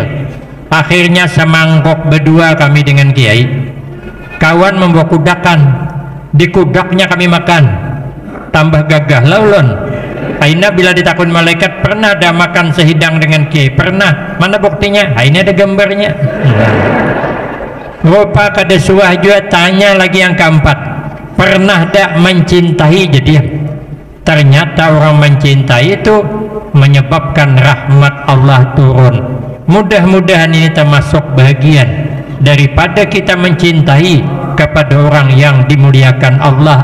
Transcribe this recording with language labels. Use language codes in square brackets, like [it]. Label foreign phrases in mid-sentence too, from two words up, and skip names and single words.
[id] Akhirnya semangkok berdua kami dengan kiai. [bjn] Kawan membawa kudakan, di kudaknya kami makan, tambah gagah lah ulun. Aina bila ditakun malaikat, pernah dah makan sehidang dengan kiai? [id] Pernah. Mana buktinya? [bjn] Aina ada gambarnya. Rupa kada suah juga, tanya lagi yang keempat, pernah dah mencintai? [id] Jadi ternyata orang mencintai itu menyebabkan rahmat Allah turun. Mudah-mudahan ini termasuk bagian daripada kita mencintai kepada orang yang dimuliakan Allah.